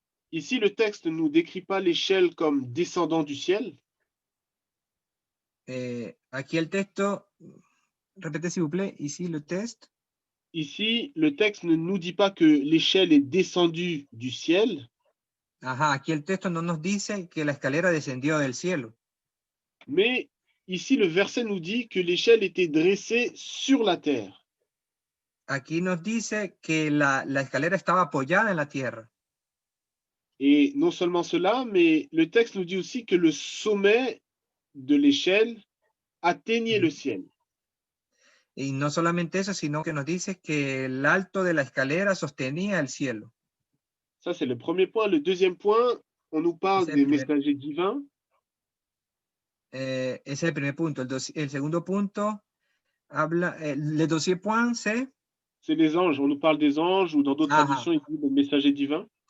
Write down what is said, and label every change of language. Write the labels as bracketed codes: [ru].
[fr] Ici, le texte ne nous décrit pas l'échelle comme descendant du ciel, [es] Aquí el texto, repite [fr] s'il vous plaît, ici le texte. ici, le texte ne nous dit pas que l'échelle est descendue du ciel, [es] Ajá, aquí el texto no nos dice que la escalera descendió del cielo. [fr] mais ici, le verset nous dit que l'échelle était dressée sur la terre. [es] Aquí nos dice que la escalera estaba apoyada en la tierra. [fr] Et non seulement cela, mais le texte nous dit aussi que le sommet de l'échelle atteignait le ciel. [es] Y no solamente eso, sino que nos dice que el alto de la escalera sostenía el cielo. [fr] Ça, c'est le premier point. Le deuxième point, on nous parle [es] Ese es [fr] des [es] el primer, [fr] messagers divins. [es] ese es el primer punto. El segundo punto habla, [fr] le deuxième point, c'est les anges. On nous parle des anges, ou dans d'autres traductions, il dit les messagers divins.